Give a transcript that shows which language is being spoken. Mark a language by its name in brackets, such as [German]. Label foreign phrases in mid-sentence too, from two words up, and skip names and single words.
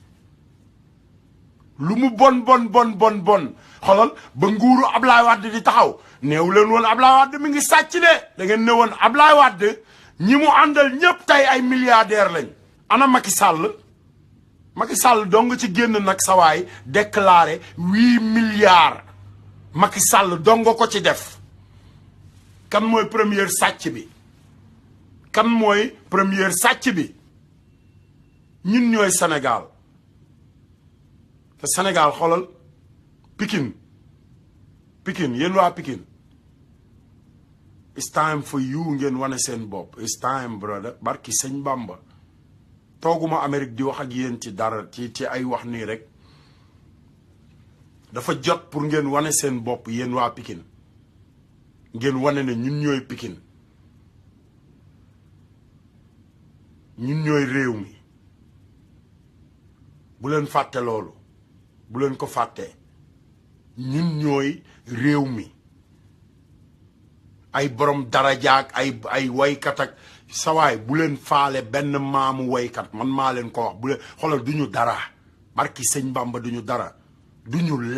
[Wolof] lu mu bon xoolal ba nguuru Ablaye Wade di taxaw neewu leen woon Ablaye Wade mi ngi sàcc de da ngeen ne woon Ablaye Wade ñi mu àndal ñëpp tey ay milliardaire lañ ana Macky Sall dong ci génn nag sawaay déclaré 8 milliards Macky Sall dong ko ci def kan mooy première sàcc bi ñun ñooy Sénégal te Sénégal xoolal Pikine yéen waa Pikine [English] it's time for you [Wolof] ngeen wane seen bopp [English] it's time brother [Wolof] barki sëñ Bamba tooguma Amérique di wax ak yéen ci dara ci ay wax nii rek dafa jot pour ngeen wane seen bopp yéen waa Pikine ngeen wane ne ñun ñooy Pikine ñun ñooy réew mi bu leen fàtte loolu bu leen ko fàtte ñun ñooy réew mi ay borom darajaak ay waykat ak sawaay bu leen faale benn maamu waykat man maa leen ko wax bu leen xoolal duñu dara barki sëñ Bamba duñu dara duñu